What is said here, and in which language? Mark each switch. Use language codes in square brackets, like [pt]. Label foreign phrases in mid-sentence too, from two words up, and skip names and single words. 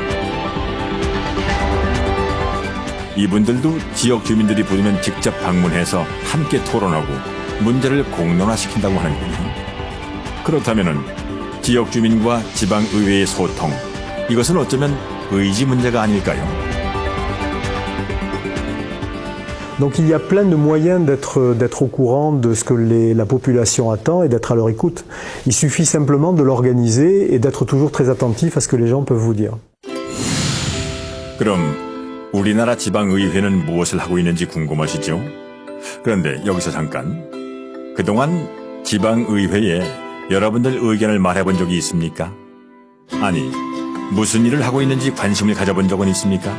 [ko] 이분들도 지역 주민들이 부르면 직접 방문해서 함께 토론하고 문제를 공론화시킨다고 하는군요. 그렇다면은 지역 주민과 지방의회의 소통, 이것은 어쩌면 의지 문제가 아닐까요? [fr] Donc il y a plein de moyens d'être au courant de ce que la population attend et d'être à leur écoute. Il suffit simplement de l'organiser et d'être toujours très attentif à ce que les gens peuvent vous dire. [ko] 그럼 우리나라 지방의회는 무엇을 하고 있는지 궁금하시죠? 그런데 여기서 잠깐, 그동안 지방의회에 여러분들 의견을 말해본 적이 있습니까? 아니, 무슨 일을 하고 있는지 관심을 가져본 적은 있습니까?